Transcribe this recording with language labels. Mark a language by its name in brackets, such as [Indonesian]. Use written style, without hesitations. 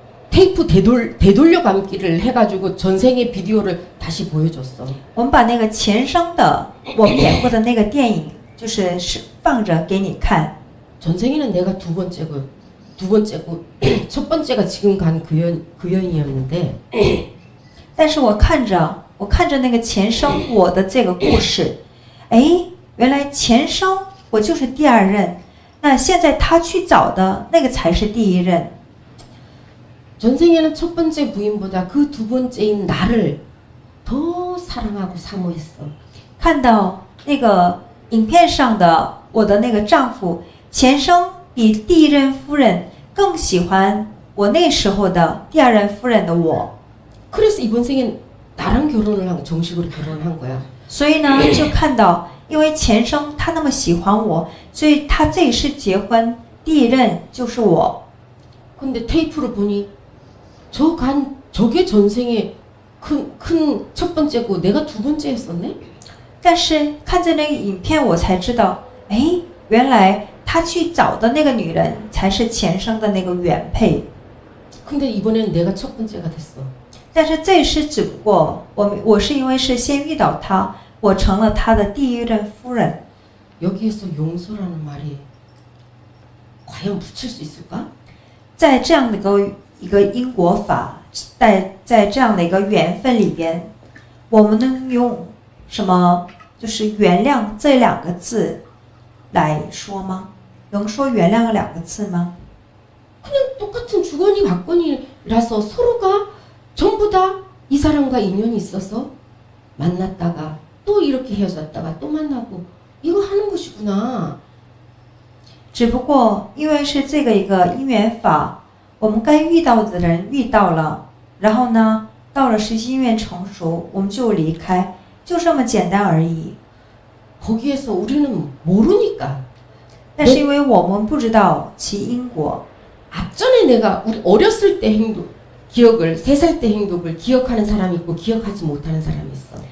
[Korean] 테이프 되돌려 감기를 해가지고 전생의 비디오를 다시 보여줬어. [Chinese] 我们把那个前生的我们演过的那个电影，就是放着给你看。 [Korean] 전생에는 내가 두 번째고 첫 번째가 지금 간 그 여인이었는데 [Chinese] 但是我看着那个前生我的这个故事，哎，原来前生我就是第二任，那现在他去找的那个才是第一任。 [Korean] 전생에는 첫 번째 부인보다 그 두 번째인 나를 더 사랑하고 사모했어. [Chinese] 看到那个影片上的我的那个丈夫，前生比第一任夫人更喜欢我那时候的第二任夫人的我。 [Korean] 그래서 이번 생엔 나랑 결혼을 한 정식으로 결혼을 한 거야. [Chinese] 所以呢，就看到，因为前生他那么喜欢我，所以他这一世结婚，第一任就是我。 [Korean] 근데 테이프를 보니 저게 전생에 큰 첫 번째고 내가 두 번째였었네? [Chinese] 但是看着那个影片，我才知道，哎，原来他去找的那个女人才是前生的那个原配。 [Korean] 근데 이번엔 내가 첫 번째가 됐어. [Chinese] 但是这是只不过我是因为是先遇到他，我成了他的第一任夫人。 [Korean] 여기에서 용서라는 말이 과연 붙일 수 있을까? [Chinese] 在这样的一个因果法，在这样的一个缘分里边，我们能用什么就是原谅这两个字来说吗？能说原谅两个字吗？ [Korean] 그냥 똑같은 주거니 받거니라서 서로가 전부 다 이 사람과 인연이 있어서 만났다가 또 이렇게 헤어졌다가 또 만나고 이거 하는 것이구나. [Chinese] 只不过因为是这个一个因缘法，我们该遇到的人遇到了，然后呢，到了时机愿成熟，我们就离开，就这么简单而已。 [Korean] 거기에서 우리는 모르니까 [Chinese] 但是因为我们不知道其因果， [Korean] 앞전에 내가 우리 어렸을 때 행동 기억을 3살 때 행동을 기억하는 사람이 있고 기억하지 못하는 사람이 있어.